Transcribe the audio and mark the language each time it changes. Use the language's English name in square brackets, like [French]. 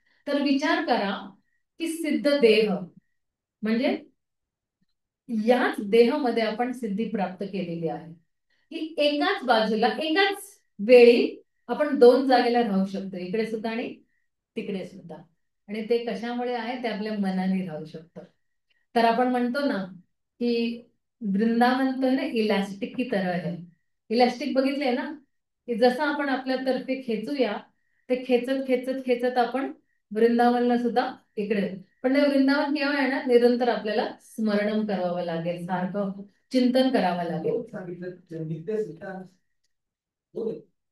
[Marathi] तर विचार करा की सिद्ध देह म्हणजे याच देहामध्ये आपण सिद्धी प्राप्त केलेली आहे, की एकाच बाजूला एकाच वेळी आपण 2 जागेला राहू शकतो, इकडे सुद्धा आणि तिकडे सुद्धा. आणि ते कशामुळे आहे, ते आपल्या मनाने राहू शकतो. तर आपण म्हणतो ना की [Hindi] वृंदावन तो है ना इलास्टिक की तरह है. [Marathi] इलास्टिक बघितलंय ना की जसं आपण आपल्या तर्फे खेचूया, ते खेचत खेचत खेचत आपण वृंदावनला सुद्धा इकडे. पण ते वृंदावन केव्हा आहे ना, निरंतर आपल्याला स्मरणम करावं लागेल, सारखं चिंतन करावं लागेल. सांगितलं नित्य सिद्धांत दोन आहेत.